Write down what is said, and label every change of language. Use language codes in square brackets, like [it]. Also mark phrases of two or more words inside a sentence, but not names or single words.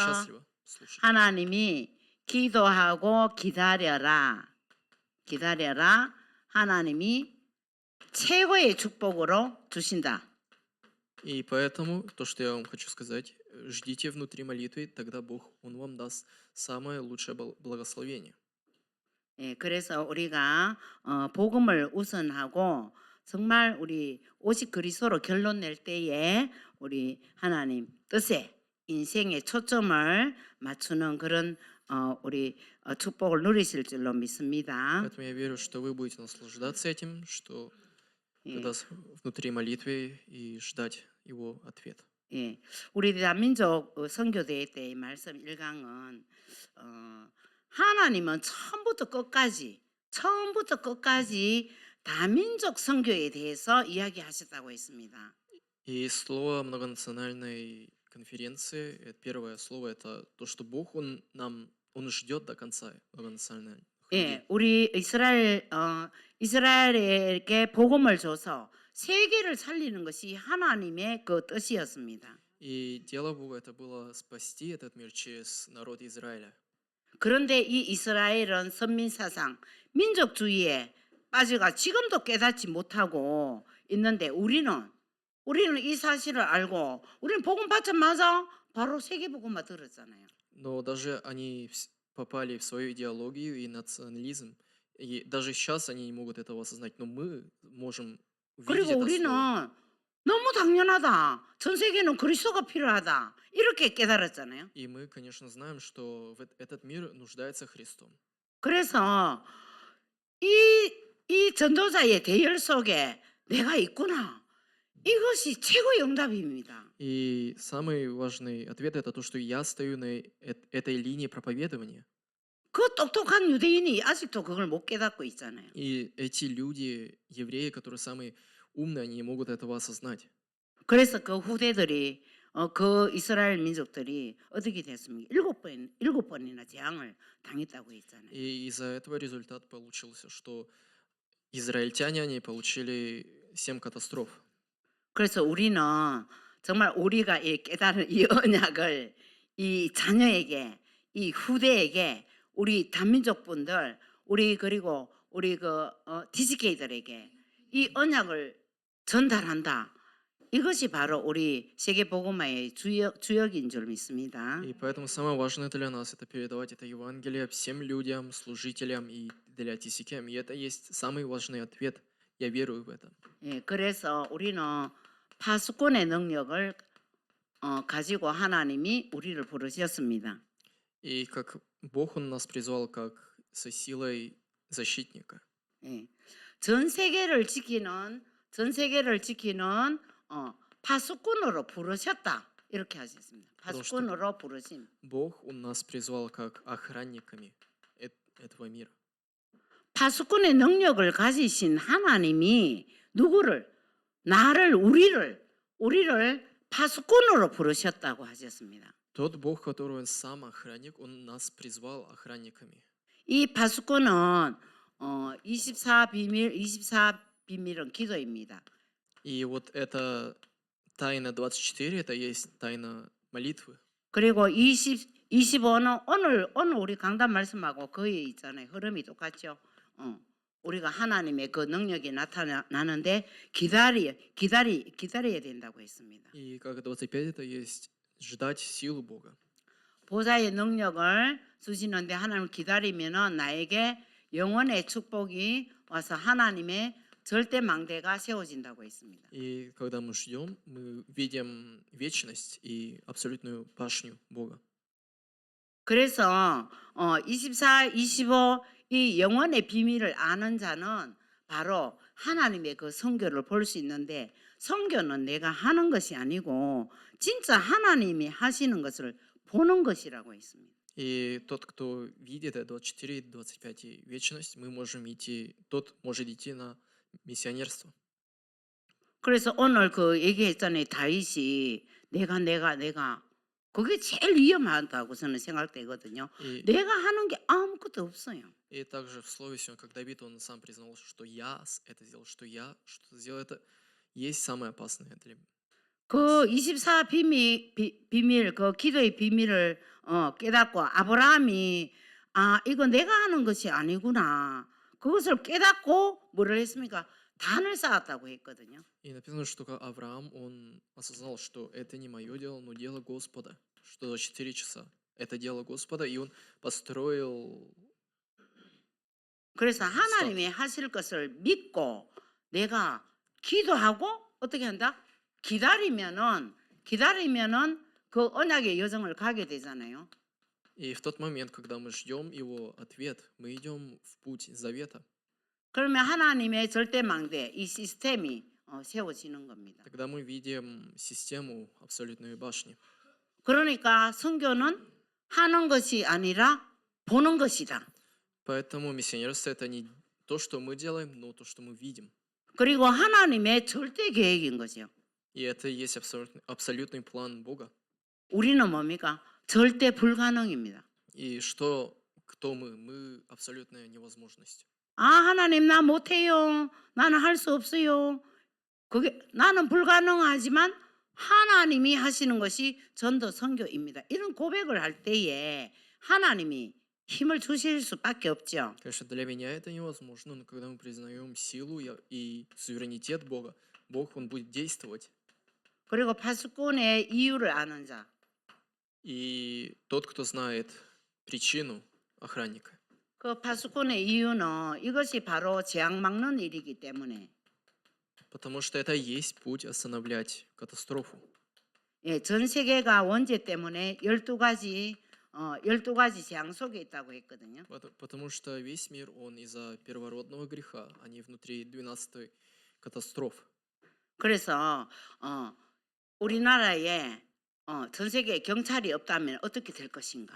[ko] 그래서 [ru] счастлив слушать. [ko] 하나님이 기도하고 기다려라. 기다려라. 하나님이 최고의 축복으로 주신다. [ru] И поэтому то, что я вам хочу сказать, ждите внутри молитвы, тогда Бог, Он вам даст самое лучшее благословение. [ko] 예, 그래서 우리가 복음을 우선하고 정말 우리 오직 그리스도로 결론 낼 때에 우리 하나님 뜻에 인생의 초점을 맞추는 그런 우리 축복을 누리실 줄로 믿습니다. [ru] Поэтому я верю, что вы будете наслаждаться этим, что [ko] 예, [ru] когда внутри молитвы и ждать Его ответ. [ko] 예, 우리 대한민족 선교대회 때의 말씀 1강은 하나님은 처음부터 끝까지 다민족 선교에 대해서 이야기하셨다고 했습니다. [ru] И слово многонациональной конференции, первое слово, это то, что Бог, Он ждет до конца многонациональных людей. [ko] 예, 우리 이스라엘에게 복음을 줘서 세계를 살리는 것이 하나님의 그 뜻이었습니다. [ru] И дело Бога это было спасти этот мир через народ Израиля. [ko] 그런데 이 이스라엘은 선민 사상, 민족주의에 빠져가 지금도 깨닫지 못하고 있는데 우리는 이 사실을 알고 우리는 복음 받자마자 바로 세계 복음만 들었잖아요. [ru] Но даже они попали в свою идеологию и национализм. И даже сейчас они не могут этого осознать. Но мы можем увидеть [ko] 그리고 [ru] это [ko] 우리는 [ru] слово. [ko] 너무 당연하다. 전 세계는 그리스도가 필요하다. 이렇게 깨달았잖아요. [ru] И мы, конечно, знаем, что этот мир нуждается Христом. [ko] 그래서 이 전도자의 대열 속에 내가 있구나. 이것이 최고의 응답입니다. [ru] И самый важный ответ это то, что я стою на этой линии проповедования. [ko] 그 똑똑한 유대인이 아직도 그걸 못 깨닫고 있잖아요. [ru] И эти люди, евреи, которые самые умные, они не могут этого осознать. [ko] 그래서 그 후대들이 그 이스라엘 민족들이 어떻게 됐습니까? 7번이나 재앙을 당했다고 했잖아요. [ru] И из-за этого результат получился, что израильтяне, они получили 7 катастроф. [ko] 그래서 우리는 정말 우리가 이 깨달은 이 언약을 이 자녀에게, 이 후대에게, 우리 다민족 분들, 그리고 우리 DCK들에게 이 언약을 전달한다. 이것이 바로 우리 세계복음화의 주역인 줄 믿습니다. [ru] И поэтому самое важное для нас это передавать это Евангелие всем людям, служителям и для TCKM. И это есть самый важный ответ. Я верую в это. [ko] 예, 그래서 우리는 파수꾼의 능력을 가지고 하나님이 우리를 부르셨습니다. [ru] И как Бог, Он нас призвал как со силой защитника. [ko] 예, 전 세계를 지키는 파수꾼으로 부르셨다. 이렇게 하셨습니다. 파수꾼으로 부르심. [ru] Бог, Он нас призвал как охранниками этого мира. [ko] 파수꾼의 능력을 가지신 하나님이 누구를 나를 우리를 파수꾼으로 부르셨다고 하셨습니다. [ru] Тот Бог, который Он сам охранник, Он нас призвал охранниками. [ko] 이 파수꾼은 24비밀은 기도입니다. [ru] И вот это тайна 24, это есть тайна молитвы. [ko] 그리고 25는 오늘 우리 강단 말씀하고 거의 있잖아요. 흐름이 똑같죠. 우리가 하나님의 그 능력이 나타나는데 기다려야 된다고 했습니다. [ru] И как 25, это есть ждать силу Бога. [ko] 보좌의 능력을 주시는데 하나님을 기다리면은 나에게 영원의 축복이 와서 하나님의 절대 망대가 세워진다고 했습니다. [ru] И когда мы ждем, мы видим вечность и абсолютную башню Бога. [ko] 그래서 24, 25 이 영원의 비밀을 아는 자는 바로 하나님의 그 선교를 볼 수 있는데 선교는 내가 하는 것이 아니고 진짜 하나님이 하시는 것을 보는 것이라고 했습니다. [ru] И тот, кто видит 24 и 25 и вечность, тот может идти на миссионерство. [ko] 그래서 오늘 그 얘기했잖아요. 다윗이 내가 그게 제일 위험하다고 저는 생각되거든요. [ru] И, [ko] 내가 하는 게 아무것도 없어요. [ru] и также в слове сегодня, как Давид, он сам признал, что я это сделал, что я что-то сделал, это есть самое опасное для [ko] 그 [ru] нас. [ko] 24 비밀, 그 기도의 비밀을 깨닫고 아브라함이 아, 이거 내가 하는 것이 아니구나. 그것을 깨닫고 뭐를 했습니까? 단을 쌓았다고 했거든요. [ru] И написано, что Авраам, он осознал, что это не мое дело, но дело Господа, что за 4 часа это дело Господа, и он построил [ko] 그래서 [ru] статую. [ko] 하나님이 하실 것을 믿고 내가 기도하고 어떻게 한다? 기다리면은 그 언약의 여정을 가게 되잖아요. [ru] И в тот момент, когда мы ждем его ответ, мы идем в путь завета. [ko] 그러면 하나님의 절대망대 이 시스템이 세워지는 겁니다. [ru] Тогда мы видим систему абсолютной башни. [ko] 그러니까 선교는 하는 것이 아니라 보는 것이다. [ru] Поэтому миссионерство это не то, что мы делаем, но то, что мы видим. [ko] 그리고 하나님의 절대 계획인 거죠. [ru] И это и есть абсолютный план Бога. [ko] 우리는 뭡니까? 절대 불가능입니다. [ru] И что, кто мы? Мы абсолютная невозможность. [ko] 아, 하나님 나 못해요. 나는 할 수 없어요. 그게 나는 불가능하지만 하나님이 하시는 것이 전도 선교입니다. 이런 고백을 할 때에 하나님이 힘을 주실 수밖에 없죠. [ru] Конечно, для меня это невозможно, но когда мы признаем силу и суверенитет Бога, Бог, Он будет действовать. [ko] 그리고 파수꾼의 이유를 아는 자. [ru] И тот, кто знает причину охранника, [ko] 그 파수꾼의 이유는 이것이 바로 재앙 막는 일이기 때문에 [ru] потому что это и есть путь остановлять катастрофу. [ko] 예, 전 세계가 원죄 때문에 12가지 재앙 속에 있다고 했거든요. [ru] Потому что весь мир, он из-за первородного греха, а не внутри 12 катастроф. [ko] 그래서 우리나라에 전 세계에 경찰이 없다면 어떻게 될 것인가?